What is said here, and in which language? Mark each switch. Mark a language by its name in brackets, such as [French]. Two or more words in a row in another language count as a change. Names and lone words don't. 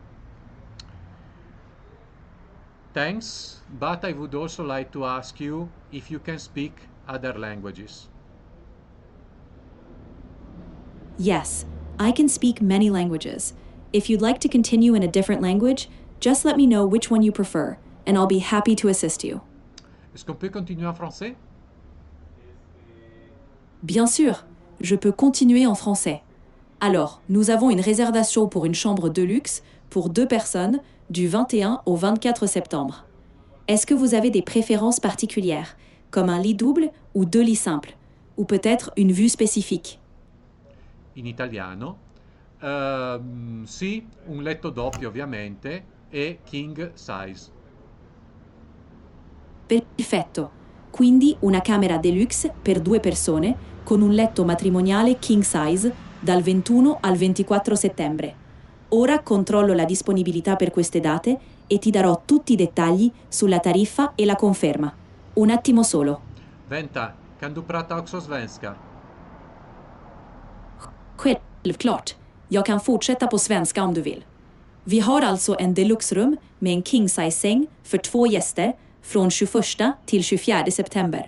[English] Thanks, but I would also like to ask you if you can speak other languages. Yes, I can speak many languages. If you'd like to continue in a different language, just let me know which one you prefer, and I'll be happy to assist you. [French] Est-ce qu'on peut continuer en français? Bien sûr, je peux continuer en français. Alors, nous avons une réservation pour une chambre de luxe pour 2 personnes du 21 au 24 septembre. Est-ce que vous avez des préférences particulières, comme un lit double ou 2 lits simples, ou peut-être une vue spécifique? [Italian] In italiano. Sì, un letto doppio ovviamente e king size. Perfetto. Quindi una camera deluxe per 2 persone con un letto matrimoniale king size dal 21 al 24 settembre. Ora controllo la disponibilità per queste date e ti darò tutti i dettagli sulla tariffa e la conferma. Un attimo solo. [Swedish] Vänta, kan du prata också svenska? Självklart. Jag kan fortsätta på svenska om du vill. Vi har alltså en deluxe-rum med en king-size-säng för 2 gäster från 21 till 24 september.